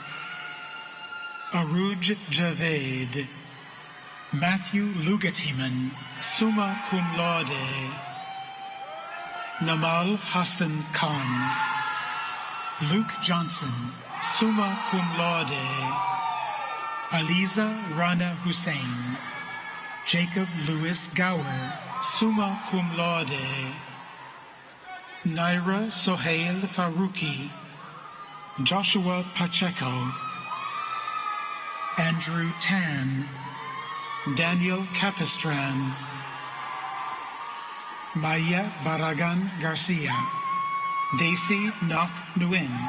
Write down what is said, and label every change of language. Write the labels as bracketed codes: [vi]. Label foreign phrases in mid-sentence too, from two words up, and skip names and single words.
[en] Aruj Javed, Matthew Lugatiman, [la] summa cum laude, [en] Namal Hassan Khan, Luke Johnson, [la] summa cum laude, [en] Aliza Rana Hussein, Jacob Louis Gower, [la] summa cum laude, [en] Naira Sohail Faruqi, Joshua Pacheco, Andrew Tan, Daniel Capistran, Maya Barragan Garcia, Daisy Nok Nguyen,